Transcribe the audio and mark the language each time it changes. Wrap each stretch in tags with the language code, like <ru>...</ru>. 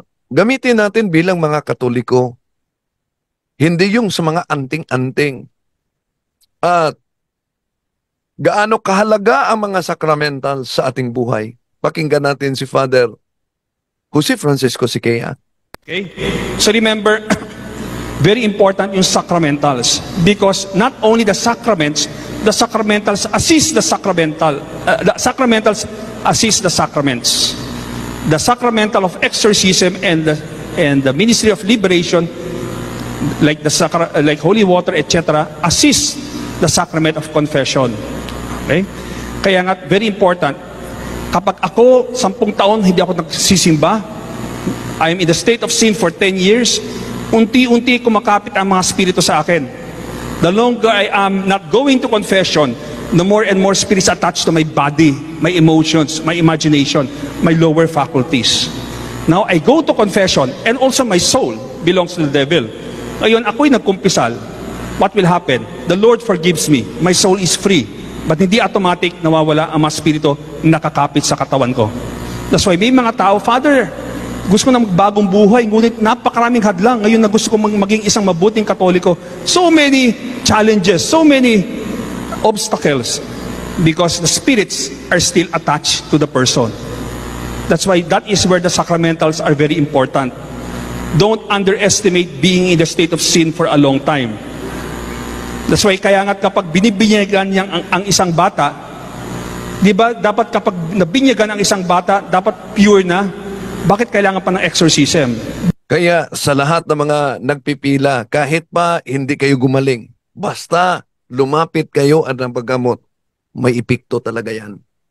<tl>Gamitin natin bilang mga Katoliko, hindi yung sa mga anting-anting. At gaano kahalaga ang mga sacramental sa ating buhay. Pakinggan natin si Father Jose Francisco Siqueira.</tl> <en>Okay? So remember, very important yung sacramentals, because not only the sacramentals assist the sacramentals assist the sacraments. The sacramental of exorcism and the ministry of liberation, like holy water, etc., assist the sacrament of confession. Okay? Kaya nga, very important.</en> <tl>Kapag ako, 10 taon, hindi ako nagsisimba,</tl> <en>I am in the state of sin for 10 years,</en> <tl>unti-unti kumakapit ang mga spirito sa akin.</tl> <en>The longer I am not going to confession, the more and more spirits attached to my body, my emotions, my imagination, my lower faculties. Now, I go to confession, and also my soul belongs to the devil.</en> <tl>Ngayon, ako'y nagkumpisal.</tl> <en>What will happen? The Lord forgives me. My soul is free.</en> <tl>But hindi automatic nawawala ang mga spirito nakakapit sa katawan ko. That's why may mga tao, Father, gusto ko na magbagong buhay, ngunit napakaraming hadlang. Ngayon na gusto ko maging isang mabuting Katoliko.</tl> <en>So many challenges, so many obstacles, because the spirits are still attached to the person. That's why that is where the sacramentals are very important. Don't underestimate being in the state of sin for a long time.</en> <tl>That's why kaya nga kapag binibinyagan niya ang isang bata, di ba dapat kapag nabinyagan ang isang bata, dapat pure na. Bakit kailangan pa ng exorcism? Kaya sa lahat ng mga nagpipila, kahit pa hindi kayo gumaling, basta lumapit kayo at ng paggamot, may epekto talaga yan.</tl>